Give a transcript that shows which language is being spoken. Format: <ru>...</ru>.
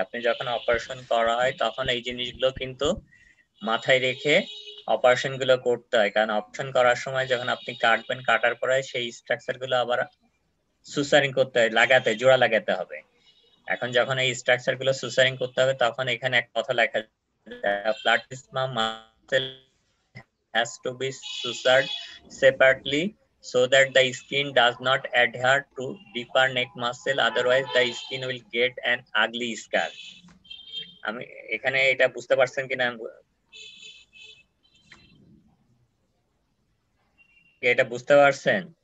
<bn>আপনি যখন অপারেশন করা হয় তখন এই জিনিসগুলো কিন্তু মাথায় রেখে অপারেশন গুলো করতে হয়, কারণ অপারেশন করার সময় যখন আপনি কাটবেন, কাটার পরে সেই স্ট্রাকচার গুলো আবার সুসারিং করতে হয়, জোড়া লাগাতে হবে। এখন যখন এই স্ট্রাকচার গুলো সুসারিং করতে হবে, তখন এখানে এক কথা লেখা platysma muscle</bn> <en>has to be sutured separately so that the skin does not adhere to deeper neck muscle, otherwise the skin will get an ugly scar.</en> <bn>আমি এখানে এটা বুঝতে পারছেন কিনা, এটা বুঝতে পারছেন?</bn>